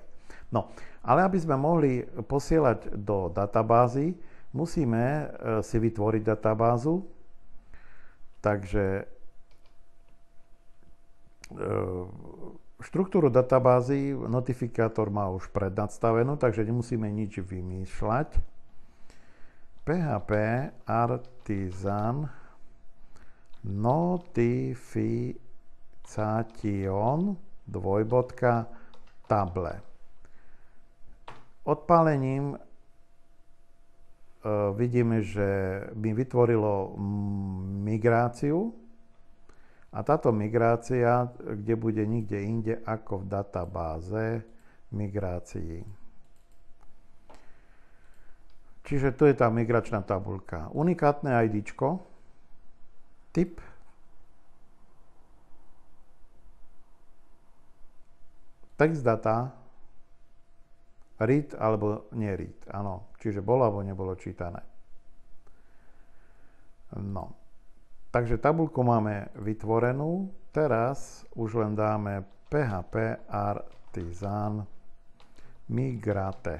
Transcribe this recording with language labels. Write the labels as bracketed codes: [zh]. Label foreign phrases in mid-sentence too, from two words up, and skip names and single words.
[sk] No, ale aby sme mohli posielať do databázy, musíme si vytvoriť databázu. Takže štruktúru databázy notifikátor má už prednastavenú, takže nemusíme nič vymýšľať. [en] PHP artisan notification table. [sk] Odpálením vidíme, že mi vytvorilo migráciu a táto migrácia, kde bude nikde inde ako v databáze migrácií. Čiže tu je tá migračná tabuľka. Unikátne IDčko, typ, [en] text data, [sk] read alebo neread, áno, čiže bolo alebo nebolo čítané. No, takže tabuľku máme vytvorenú, teraz už len dáme [en] PHP artisan migrate.